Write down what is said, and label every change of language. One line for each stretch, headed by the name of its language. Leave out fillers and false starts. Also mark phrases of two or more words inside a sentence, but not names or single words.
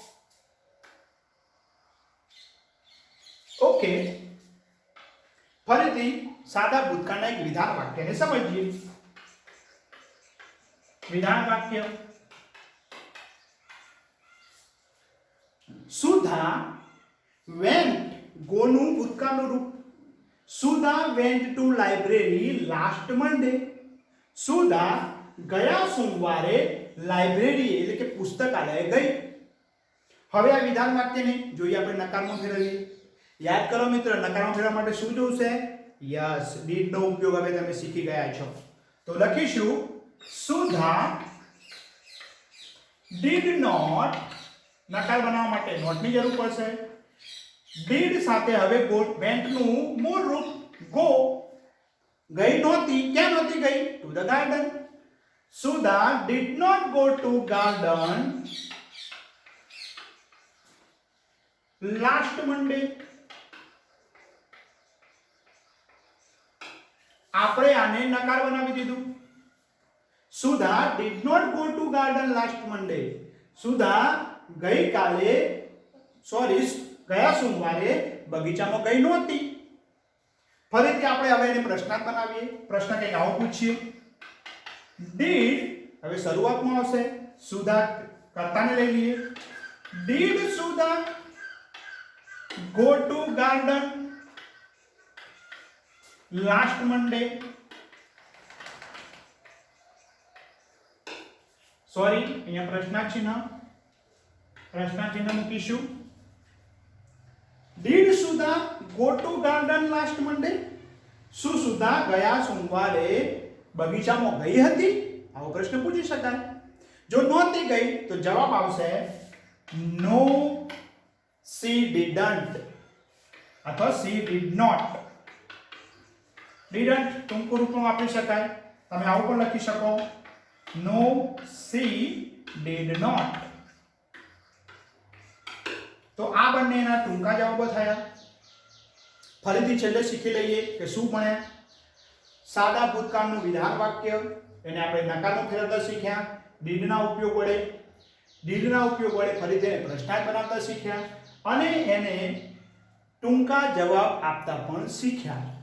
Gujarati: ઓકે ફરીથી સાદા ભૂતકાળના એક વિધાન વાક્યને સમજીએ. વિધાન વાક્ય. સુધા
English: went go
Gujarati: નું ભૂતકાળનું રૂપ.
English: સુધા went to library last Monday.
Gujarati: સુધા ગયા સોમવારે લાઇબ્રેરી એટલે કે પુસ્તકાલય ગઈ. હવે આ વિધાન વાક્યને જોઈએ આપણે નકારમાં ફેરવીએ. યાદ કરો મિત્ર નકારમાં ફેરવવા માટે શું જોશે? યસ did નો ઉપયોગ હવે તમે શીખી ગયા છો. તો લખીશું સુધા
English: did not.
Gujarati: નકાર બનાવવા માટે નોટ ની જરૂર પડશે. did સાથે હવે went નું મૂળ રૂપ go. ગઈ નહોતી. ક્યાં નહોતી ગઈ?
English: to the garden. Sudha did not go to garden last Monday.
Gujarati: આપણે આને નકાર બનાવી દીધું.
English: Sudha did not go to garden last Monday.
Gujarati: સુધા ગઈકાલે ગયા સોમવારે બગીચામાં ગઈ નહોતી. ફરીથી આપણે હવે એને પ્રશ્નાર્થ બનાવીએ. પ્રશ્ન કંઈક આવો પૂછીએ. did હવે શરૂઆતમાં આવશે. સુધા કર્તાને લઈ લઈએ.
English: did સુધા go to garden last Monday.
Gujarati: સોરી અહીંયા પ્રશ્નાર્થ ચિહ્ન મૂકીશું.
English: did સુધા go to garden last Monday.
Gujarati: શું સુધા ગયા સોમવારે બગીચામાં ગઈ હતી? આવો પ્રશ્ન પૂછી શકાય. જો નહોતી ગઈ તો જવાબ આવશે નો
English: she didn't
Gujarati: અથવા
English: she did not.
Gujarati: didn't ટૂંકું રૂપમાં વાપરી શકાય. તમે આવું પણ લખી શકો નો
English: she did not.
Gujarati: તો આ બંનેના ટૂંકા જવાબો થયા. ફરીથી છેલ્લે શીખી લઈએ કે શું ભણ્યા. સાદા ભૂતકાળનું વિધાન વાક્ય એને આપણે નકારનું ફેરવતા શીખ્યા. ડીડના ઉપયોગ વડે ફરી તેને પ્રશ્નાર્થ બનાવતા શીખ્યા અને એને ટૂંકા જવાબ આપતા પણ શીખ્યા.